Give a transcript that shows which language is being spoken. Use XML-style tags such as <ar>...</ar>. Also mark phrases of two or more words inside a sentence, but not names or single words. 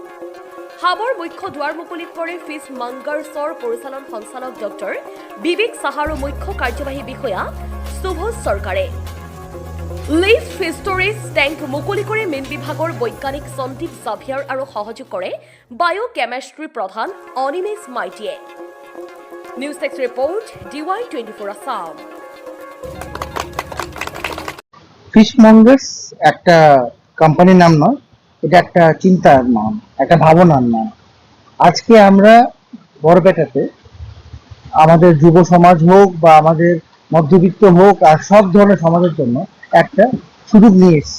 <as>হাবৰ মুখ্য দুৱাৰ মুকলি কৰে ফিছ মংগাৰ্ছৰ পৰিচালন সঞ্চালক ডক্টৰ বিবেক সাহা আৰু মুখ্য কাৰ্যবাহী বিষয়া সুভাষ চৰকাৰে।</as> <en>live fish storage tank</en> <as>মুকলি কৰে মীন বিভাগৰ বৈজ্ঞানিক সন্দীপ জাভিয়াৰ আৰু সহযোগ কৰে</as> <en>biochemistry</en> <as>প্ৰধান অনিমেষ মাইতিয়ে।</as> <bn>নিউজ টেক্স রিপোর্ট DY24 আসাম। ফিশ মঙ্গার্স একটা কোম্পানির নাম নয়, এটা একটা চিন্তার নাম, একটা ভাবনার নাম। আজকে আমরা বরপেটাতে আমাদের যুব সমাজ হোক বা আমাদের মধ্যবিত্ত হোক আর সব ধরনের সমাজের জন্য একটা সুযোগ নিয়ে এসেছি।</bn>